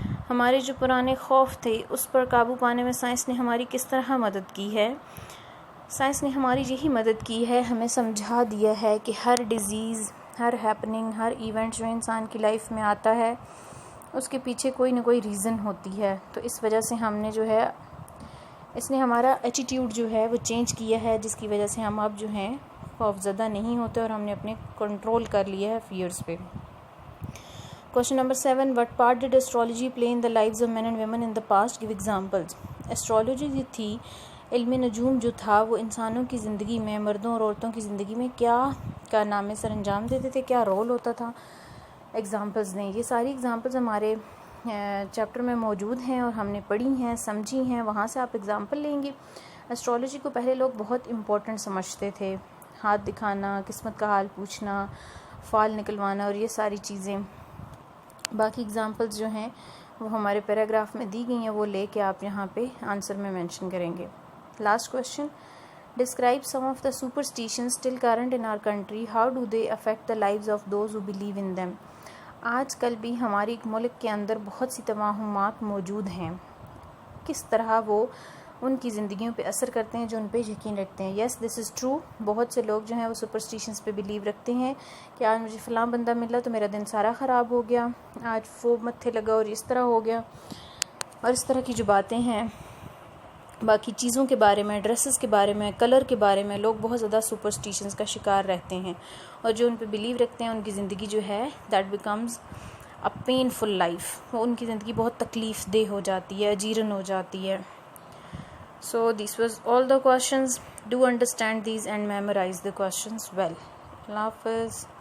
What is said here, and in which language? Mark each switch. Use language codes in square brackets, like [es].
[ur] ہمارے جو پرانے خوف تھے اس پر قابو پانے میں سائنس نے ہماری کس طرح مدد کی ہے؟ سائنس نے ہماری یہی مدد کی ہے، ہمیں سمجھا دیا ہے کہ ہر ڈیزیز، ہر ہیپننگ، ہر ایونٹ جو انسان کی لائف میں آتا ہے اس کے پیچھے کوئی نہ کوئی ریزن ہوتی ہے. تو اس وجہ سے ہم نے جو ہے، اس نے ہمارا ایٹیٹیوڈ جو ہے وہ چینج کیا ہے، جس کی وجہ سے ہم اب جو ہیں خوف زدہ نہیں ہوتے اور ہم نے اپنے کنٹرول کر لیا ہے فیئرز پہ. [en] Question number 7، what part did astrology play in the lives of man and women in the past? Give examples. [ur] Astrology جو تھی، علم نجوم جو تھا، وہ انسانوں کی زندگی میں، مردوں اور عورتوں کی زندگی میں کیا کارنامے سر انجام دیتے تھے، کیا رول ہوتا تھا؟ ایگزامپلز دیں. یہ ساری ایگزامپلز ہمارے چیپٹر میں موجود ہیں اور ہم نے پڑھی ہیں، سمجھی ہیں، وہاں سے آپ ایگزامپل لیں گے. ایسٹرالوجی کو پہلے لوگ بہت امپورٹنٹ سمجھتے تھے، ہاتھ دکھانا، قسمت کا حال پوچھنا، فال نکلوانا اور یہ ساری چیزیں. باقی ایگزامپلز جو ہیں وہ ہمارے پیراگراف میں دی گئی ہیں، وہ لے کے آپ یہاں پہ آنسر میں مینشن کریں گے. [en] Last question, describe some of the superstitions still current in our country. How do they affect the lives of those who believe in them. [ur] آج کل بھی ہماری ملک کے اندر بہت سی توہمات موجود ہیں، کس طرح وہ ان کی زندگیوں پہ اثر کرتے ہیں جو ان پہ یقین رکھتے ہیں. [en] Yes this is true. [ur] بہت سے لوگ جو ہیں وہ سپرسٹیشنز پہ بلیو رکھتے ہیں کہ آج مجھے فلاں بندہ ملا تو میرا دن سارا خراب ہو گیا، آج وہ متھے لگا اور اس طرح ہو گیا، اور اس طرح کی جو باتیں ہیں. باقی چیزوں کے بارے میں، ڈریسز کے بارے میں، کلر کے بارے میں لوگ بہت زیادہ سپرسٹیشنز کا شکار رہتے ہیں، اور جو ان پہ بلیو رکھتے ہیں ان کی زندگی جو ہے [en] That becomes a painful life. [ur] وہ ان کی زندگی بہت تکلیف دہ ہو جاتی ہے، اجیرن ہو جاتی ہے. [en] So this was all the questions. Do understand these and memorize the questions well. Allah Hafiz.